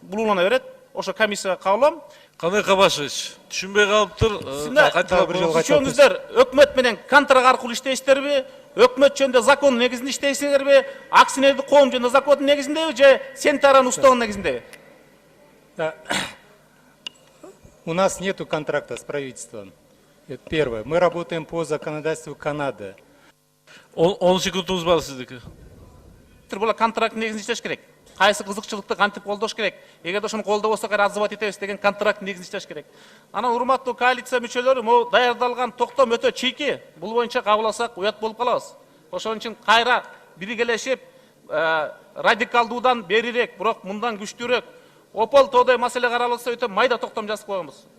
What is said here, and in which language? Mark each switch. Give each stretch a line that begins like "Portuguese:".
Kyrgyz: Бул улана берет. Ошо комиссияга кабылам. Кандай Кабашевич, түшүнбөй калыптыр. Үчөөңүздөр өкмөт менен контракт аркылуу иштейсиздерби? Өкмөт жөнүндө закон негизинде иштейсиңерби? Акционердик коом жөнүндө закондун негизиндеби же Сентаранын уставынын негизиндеби?
Russian: У нас нету контракта с правительством. Это первое. Мы работаем по законодательству Канады.
Kyrgyz: 10 секундуңуз бар сиздики. Бул контракт негизинде иштеш керек. Кайсы кызыкчылыкты кантип колдош керек? Эгерде ошону колдобосо кайра отзывать этебиз деген контракт негизинде иштеш керек. Анан урматтуу коалиция мүчөлөрү, могу даярдалган токтом өтө чийки. Бул боюнча кабыл алсак уят болуп калабыз. Ошон үчүн кайра биргелешип, радикалдуудан берирээк, бирок мындан күчтүүрөөк опол тоодой маселе каралса өтө майда токтом жазып койгонбуз.